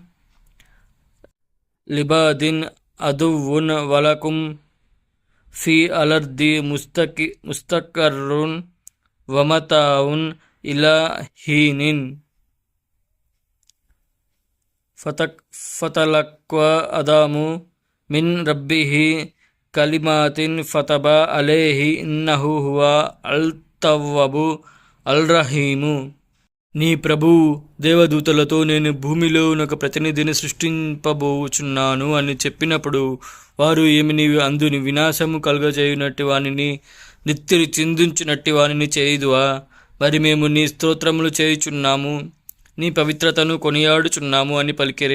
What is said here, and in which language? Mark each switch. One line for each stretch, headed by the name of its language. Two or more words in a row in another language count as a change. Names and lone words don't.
Arabic: لِبَعْضٍ عَدُوٌّ وَلَكُمْ فِي الْأَرْضِ مُسْتَقَرٌّ وَمَتَاعٌ إِلَى حِينٍ فَتَلَقَّى آدَمُ مِنْ رَبِّهِ كَلِمَاتٍ فَتَابَ عَلَيْهِ إِنَّهُ هُوَ التَّوَّابُ الرَّحِيمُ.
Telugu: నీ ప్రభువు దేవదూతలతో నేను భూమిలో ఒక ప్రతినిధిని సృష్టింపబోచున్నాను అని చెప్పినప్పుడు వారు ఏమి నీవు అందుని వినాశము కలుగజేయునట్టి వానిని నెత్తిని చిందించినట్టి వానిని చేయుదువా? మరి మేము నీ స్తోత్రములు చేయుచున్నాము, నీ పవిత్రతను కొనియాడుచున్నాము అని పలికిరి.